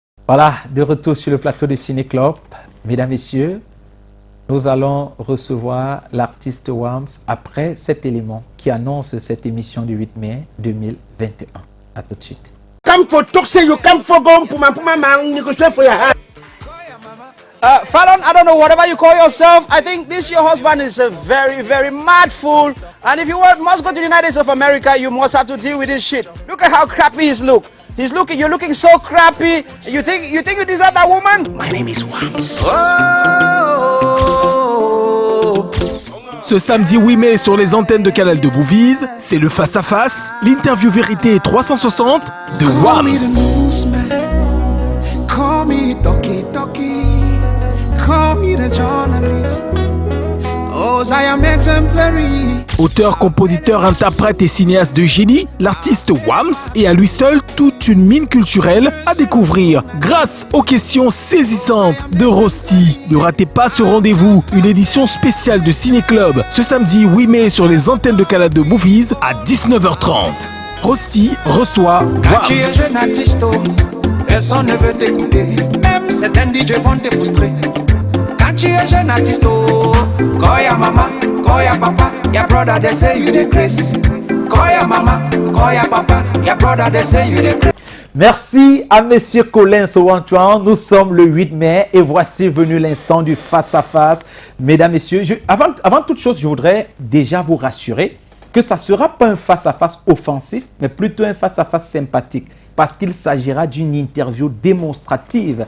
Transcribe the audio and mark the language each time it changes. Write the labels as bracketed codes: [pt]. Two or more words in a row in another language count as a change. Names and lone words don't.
[fr] Voilà, de retour sur le plateau de Ciné Club. Mesdames, Messieurs, nous allons recevoir l'artiste Wams après cet élément qui annonce cette émission du 8 mai 2021. A tout de suite. Fallon, [en] I don't know, whatever you call yourself, I think this your husband is a very, very mad fool. And if you must go to the United States of America, you must have to deal with this shit. Look at how crappy he's look. You're looking so crappy. You think you deserve that woman? My name is Wams. Oh. [fr] Ce samedi 8 mai sur les antennes de Canal de Movies, c'est le face-à-face, l'interview vérité 360 de Wams. [en] Call me Doki Doki. Call me the journalist. Oh, I am exemplary. [fr] Auteur, compositeur, interprète et cinéaste de génie, l'artiste Wams est à lui seul toute une mine culturelle à découvrir grâce aux questions saisissantes de Rosti. Ne ratez pas ce rendez-vous, une édition spéciale de Ciné Club ce samedi 8 mai sur les antennes de Canal de Movies à 19h30. Rosti reçoit Wams. Personne ne veut t'écouter, même certains DJ vont te frustrer. Quand tu es jeune artiste, [en] call ya mama, call ya papa, ya brother they say you the Chris. Call ya mama, call ya papa, ya brother they say you the Chris. [fr] Merci à Monsieur Colin Sowantran. Nous sommes le 8 mai et voici venu l'instant du face-à-face. Mesdames, Messieurs, avant toute chose, je voudrais déjà vous rassurer que ça ne sera pas un face-à-face offensif, mais plutôt un face-à-face sympathique. Parce qu'il s'agira d'une interview démonstrative.